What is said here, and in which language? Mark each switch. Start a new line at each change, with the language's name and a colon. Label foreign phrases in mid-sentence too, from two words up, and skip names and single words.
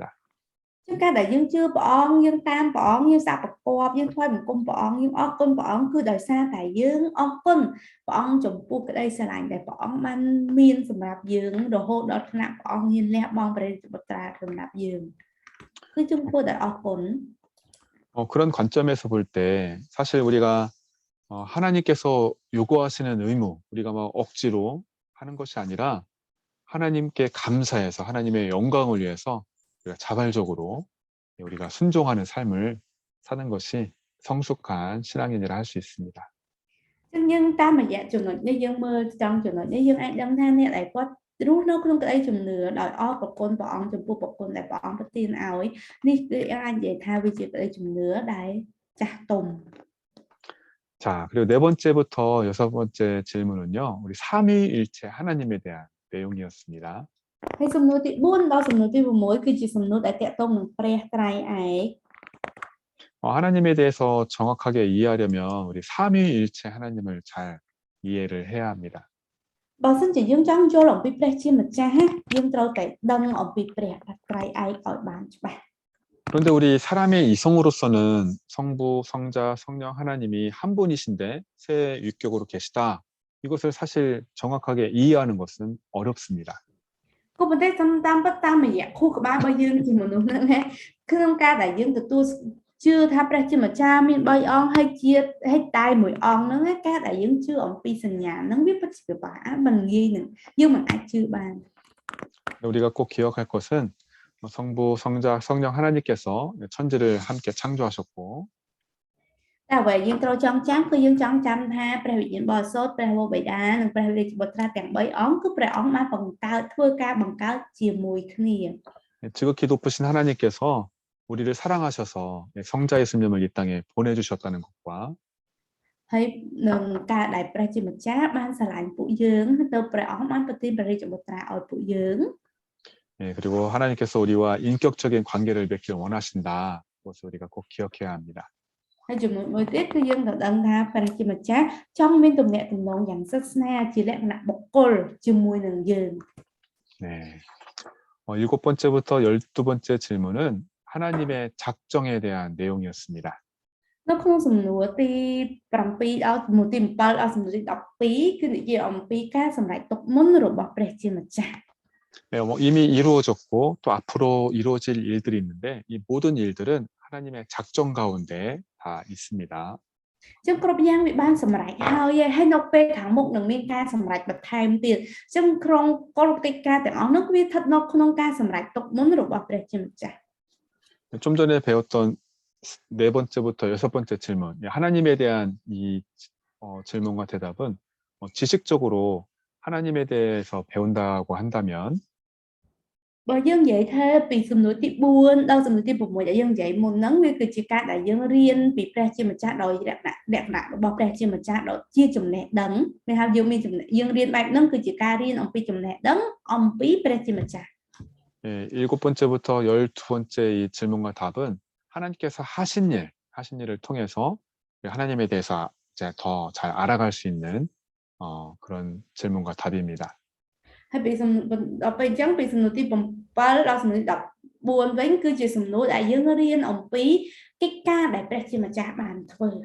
Khmer: ជាការដែលយើងជឿព្រះអង្គយើងតាមព្រះអង្គយើងសាកប្រកបយើងថ្វាយបង្គំព្រះអង្គយើងអរគុណព្រះអង្គគឺដោយសារតែយើងអរគុណព្រះអង្គចំពោះក្តីស្រឡាញ់ដែលព្រះអង្គបានមានសម្រាប់យើងរហូតដល់ថ្នាក់ព្រះអង្គហ៊ានលះបង់ព្រះរាជបុត្រាសម្រាប់យើងគឺជំពោះតែអរគុណ
Korean: 그런 관점에서 볼 때 사실 우리가 하나님께서 요구하시는 의무 우리가 막 억지로 하는 것이 아니라 하나님께 감사해서 하나님의 영광을 위해서 우리가 자발적으로 우리가 순종하는 삶을 사는 것이 성숙한 신앙인이라 할 수 있습니다.
Khmer: ចឹងយើងតាមរយៈចំណុចនេះយើងមើលចង់ចំណុចនេះយើងអាចដឹងថាអ្នកដែលគាត់រស់នៅក្នុងក្តីជំនឿដោយអរគុណព្រះអង្គចំពោះប្រគុណដែលព្រះអង្គប្រទានឲ្យនេះគឺអាចនិយាយថាវាជាក្តីជំនឿដែលចាស់ទុំ
Korean: 자, 그리고 네 번째부터 여섯 번째 질문은요. 우리 삼위일체 하나님에 대한 내용이었습니다.
Khmer: ហើយសំណួរទី4ដល់សំណួរទី6គឺជាសំណួរដែលតាក់ទងនឹងព្រះត្រៃឯក
Korean: 하나님에 대해서 정확하게 이해하려면 우리 삼위일체 하나님을 잘 이해를 해야 합니다.
Khmer: បើសិនជាយើងចង់យល់អំពីព្រះជាម្ចាស់យើងត្រូវតែដឹងអំពីព្រះត្រៃឯកឲ្យបានច្បាស់
Korean: 그런데 우리 사람의 이성으로서는 성부, 성자, 성령 하나님이 한 분이신데 세 위격으로 계시다. 이것을 사실 정확하게 이해하는 것은 어렵습니다.
Khmer: ក៏ប៉ុន្តែតាមពិតតាមរយៈខួរក្បាលរបស់យើងជាមនុស្សហ្នឹងក្នុងការដែលយើងទទួលជឿថាព្រះជាម្ចាស់មាន3អង្គហើយហើយតែមួយអង្គហ្នឹងការដែលយើងជឿអំពីសញ្ញាហ្នឹងវាពិតជាពិបាកមិនងាយនឹងយើងមិនអាចជឿបាន
Korean: 우리가 꼭 기억할 것은 성부, 성자, 성령 하나님께서 천지를 함께 창조하셨고
Khmer: តែអ្វីយើងត្រូវចងចាំគឺយើងចងចាំថាព្រះវិញ្ញាណបរិសុទ្ធព្រះវរបិតានិងព្រះរាជបុត្រាទាំង3អង្គគឺព្រះអង្គបានបង្កើតធ្វើការបង្កើតជាមួយគ្នា
Korean: 지극히 높으신 하나님께서 우리를 사랑하셔서 성자 예수님을 이 땅에 보내주셨다는 것과
Khmer: ហើយនឹងការដែលព្រះជាម្ចាស់បានស្រឡាញ់ពួកយើងទៅព្រះអង្គបានប្រទានព្រះរាជបុត្រាឲ្យពួកយើង
Korean: 그리고 하나님께서 우리와 인격적인 관계를 맺기를 원하신다. 그것을 우리가 꼭 기억해야 합니다.
Khmer: ហើយចំណុចមួយទៀតគឺយើងត្រូវដឹងថាព្រះជាម្ចាស់ចង់មានទំនាក់ទំនងយ៉ាងស្និទ្ធស្នាលជាលក្ខណៈបុគ្គលជាមួយនឹងយើង
Korean: 네. 일곱 번째부터 12번째 질문은 하나님의 작정에 대한 내용이었습니다.
Khmer: នៅក្នុងសំណួរទី7ដល់សំណួរទី7ដល់សំណួរទី12គឺនិយាយអំពីការសម្រេចទុកមុនរបស់ព្រះជាម្ចាស់
Korean: 네, 이미 이루어졌고 또 앞으로 이루어질 일들이 있는데 이 모든 일들은 하나님의 작정 가운데 다 있습니다.
Khmer: ចឹងគ្រប់យ៉ាងវាបានសម្រេចហើយហើយនៅពេលខាងមុខនឹងមានការសម្រេចបន្ថែមទៀតចឹងក្នុងគ្រប់កិច្ចការទាំងអស់នោះវាស្ថិតនៅក្នុងការសម្រេចទុកមុនរបស់ព្រះជាម្ចាស់
Korean: 좀 전에 배웠던 네 번째부터 여섯 번째 질문, 하나님에 대한 이 질문과 대답은 지식적으로 하나님에 대해서 배운다고 한다면
Khmer: បើយើងនិយាយថាពីសំណួរទី4ដល់សំណួរទី6ដែលយើងនិយាយមុនហ្នឹងវាគឺជាការដែលយើងរៀនពីព្រះជាម្ចាស់ដោយលក្ខណៈរបស់ព្រះជាម្ចាស់ដោយជាចំណេះដឹងគេហៅយើងមានចំណេះយើងរៀនបែបហ្នឹងគឺជាការរៀនអំពីចំណេះដឹងអំពីព្រះជាម្ចាស់
Korean: 예, 7번째부터 12번째 이 질문과 답은 하나님께서 하신 일을 통해서 하나님에 대해서 이제 더 잘 알아갈 수 있는 그런 질문과 답입니다.
Khmer: ហើយពីដល់ពេលអញ្ចឹងពីសំណួរទី7ដល់សំណួរទី14វិញគឺជាសំណួរដែលយើងរៀនអំពីកិច្ចការដែលព្រះជាម្ចាស់បានធ្វើ